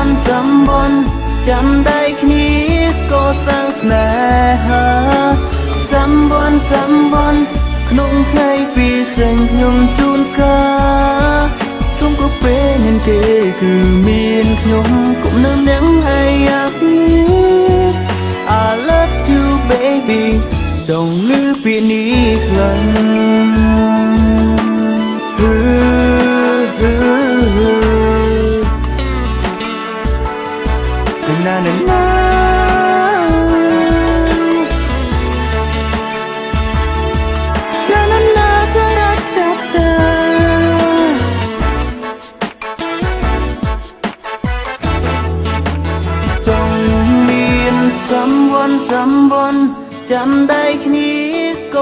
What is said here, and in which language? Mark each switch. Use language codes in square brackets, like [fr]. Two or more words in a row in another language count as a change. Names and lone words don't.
[km] ន្ធចាំដៃគ្នាក៏សាងស្នេហាសម្ព័ន្ធក្នុងថ្ងៃពីសេងខ្ញុំជូនកាសូមគ្រប់ពេលមានគេគឺមានខ្ញុំកុំនៅអ្នកហើយអាក់ [en] I love you baby [km] ចង់លឺពាក្យនេះខ្លាំង ណាចង់មានសម្ព័ន្ធចាំដៃគ្នាក៏